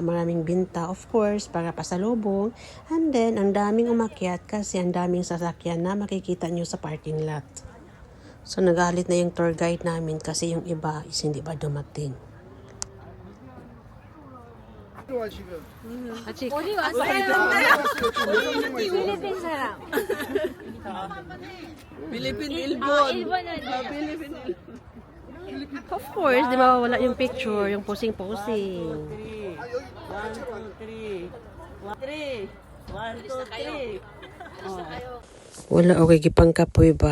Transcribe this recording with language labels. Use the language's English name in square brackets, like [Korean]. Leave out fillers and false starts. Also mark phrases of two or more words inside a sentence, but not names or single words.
[Filipino] Maraming binta, [English] of course, [Filipino] para pasalubong. And then, ang daming umakyat kasi ang daming sasakyan na makikita nyo sa parking lot. So, nagalit na yung tour guide namin kasi yung iba is hindi pa dumating. [Korean] 어디 왔어요? 필리핀 사람. 필리핀, 일본. 일본은 [English] Of course, [Filipino] di mawawala yung picture, yung posing-posing. 1, 2, 3. [Cebuano] Wala okay gipangkapoy ba?